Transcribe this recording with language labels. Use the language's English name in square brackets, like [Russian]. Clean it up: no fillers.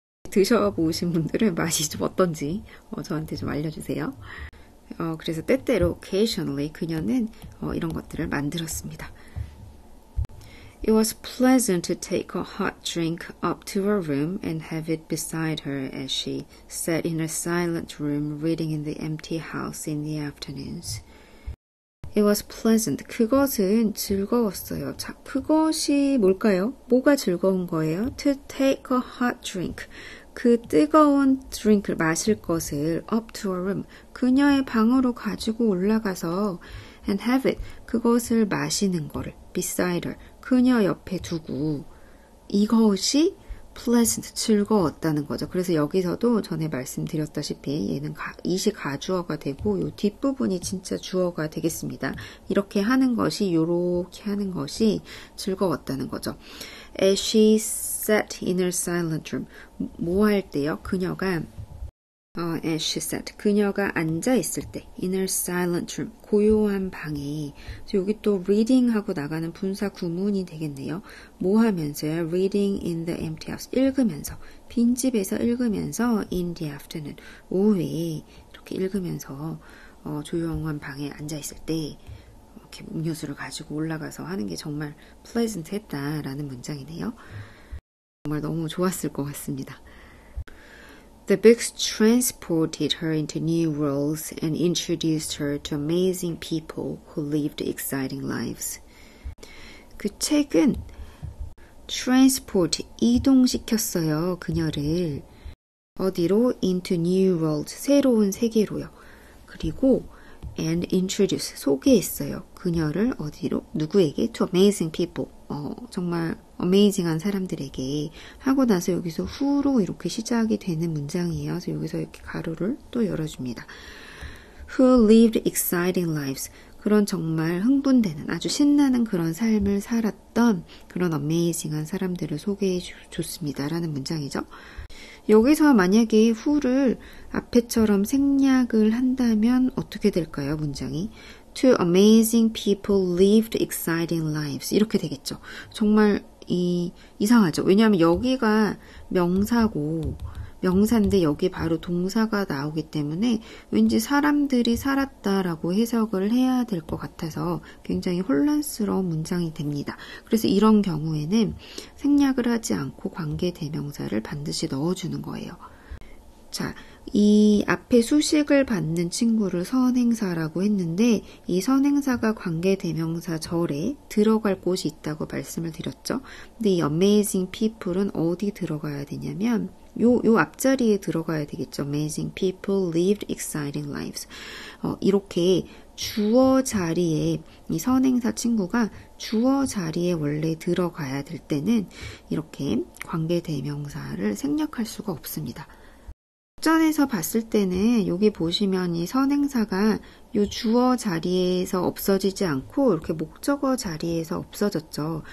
[Korean] 드셔보신 분들은 맛이 좀 어떤지 저한테 좀 알려주세요. 그래서 때때로 occasionally 그녀는 이런 것들을 만들었습니다. [English] It was pleasant to take a hot drink up to her room and have it beside her as she sat in her silent room reading in the empty house in the afternoons. It was pleasant. [Korean] 그것은 즐거웠어요. 자, 그것이 뭘까요? 뭐가 즐거운 거예요? [English] To take a hot drink. [Korean] 그 뜨거운 드링크를 마실 것을 [English] up to a room. [Korean] 그녀의 방으로 가지고 올라가서 [English] and have it. [Korean] 그것을 마시는 거를 [English] beside her. [Korean] 그녀 옆에 두고 이것이 pleasant, 즐거웠다는 거죠. 그래서 여기서도 전에 말씀드렸다시피 얘는 이시 가주어가 되고 요 뒷부분이 진짜 주어가 되겠습니다. 이렇게 하는 것이 요렇게 하는 것이 즐거웠다는 거죠. [English] As she sat in her silent room. [Korean] 뭐 할 때요? 그녀가 [English] as she sat. [Korean] 그녀가 앉아 있을 때 [English] in her silent room. [Korean] 고요한 방에. 여기 또 reading 하고 나가는 분사 구문이 되겠네요. 뭐 하면서요? [English] Reading in the empty house. [Korean] 읽으면서. 빈집에서 읽으면서 [English] in the afternoon. [Korean] 오후에 이렇게 읽으면서 조용한 방에 앉아 있을 때 이렇게 음료수를 가지고 올라가서 하는 게 정말 pleasant 했다라는 문장이네요. 정말 너무 좋았을 것 같습니다. [English] The books transported her into new worlds and introduced her to amazing people who lived exciting lives. [Korean] 그 책은 transport, 이동시켰어요. 그녀를 어디로? [English] Into new worlds, [Korean] 새로운 세계로요. 그리고 [English] and introduce, [Korean] 소개했어요. 그녀를 어디로? 누구에게? [English] To amazing people. [Korean] 정말 amazing한 사람들에게 하고 나서 여기서 who로 이렇게 시작이 되는 문장이에요. 그래서 여기서 이렇게 가로를 또 열어줍니다. [English] Who lived exciting lives. [Korean] 그런 정말 흥분되는 아주 신나는 그런 삶을 살았던 그런 amazing한 사람들을 소개해 줬습니다. 라는 문장이죠. 여기서 만약에 who를 앞에처럼 생략을 한다면 어떻게 될까요? 문장이 [English] To amazing people lived exciting lives [Korean] 이렇게 되겠죠. 정말 이상하죠. 왜냐하면 여기가 명사고 명사인데 여기 바로 동사가 나오기 때문에 왠지 사람들이 살았다라고 해석을 해야 될 것 같아서 굉장히 혼란스러운 문장이 됩니다. 그래서 이런 경우에는 생략을 하지 않고 관계대명사를 반드시 넣어주는 거예요. 자, 이 앞에 수식을 받는 친구를 선행사라고 했는데 이 선행사가 관계대명사 절에 들어갈 곳이 있다고 말씀을 드렸죠. 근데 이 amazing people은 어디 들어가야 되냐면 요 앞자리에 들어가야 되겠죠. [English] Amazing people lived exciting lives. [Korean] 이렇게 주어 자리에 이 선행사 친구가 주어 자리에 원래 들어가야 될 때는 이렇게 관계대명사를 생략할 수가 없습니다. 전에서 봤을 때는 여기 보시면 이 선행사가 이 주어 자리에서 없어지지 않고 이렇게 목적어 자리에서 없어졌죠.